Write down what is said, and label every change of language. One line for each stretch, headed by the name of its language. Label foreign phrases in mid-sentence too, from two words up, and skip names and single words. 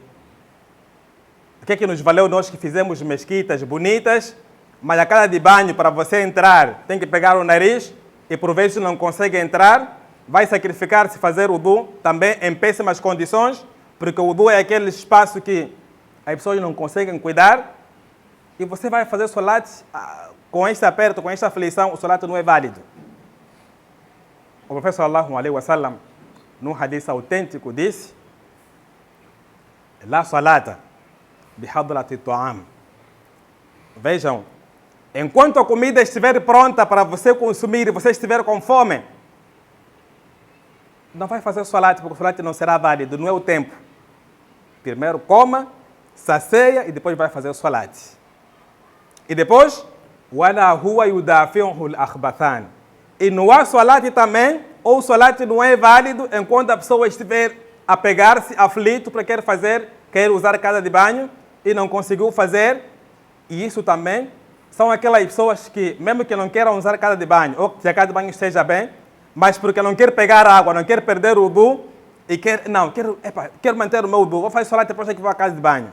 Portuguese: O que é que nos valeu nós que fizemos mesquitas bonitas, mas a casa de banho para você entrar tem que pegar o nariz e por vezes não consegue entrar, vai sacrificar-se fazer o wudu também em péssimas condições, porque o wudu é aquele espaço que as pessoas não conseguem cuidar, e você vai fazer o salat com este aperto, com esta aflição, o salat não é válido. O professor
Arabic: صلى الله عليه وسلم,
Portuguese: num hadith autêntico, disse:
Arabic: لا صلاة بحضرة طعام.
Portuguese: Vejam, enquanto a comida estiver pronta para você consumir e você estiver com fome, não vai fazer o salat, porque o salat não será válido, não é o tempo. Primeiro coma, sacia e depois vai fazer o salat. E depois,
Arabic: ولا هو يدافعه الأخبثان.
Portuguese: E não há salat também, ou o salat não é válido enquanto a pessoa estiver a pegar-se aflito para quer usar a casa de banho e não conseguiu fazer. E isso também são aquelas pessoas que, mesmo que não queiram usar a casa de banho, ou que a casa de banho esteja bem, mas porque não quer pegar água, não quer perder o wudu, e quero manter o meu wudu, vou fazer salat depois que vou à casa de banho.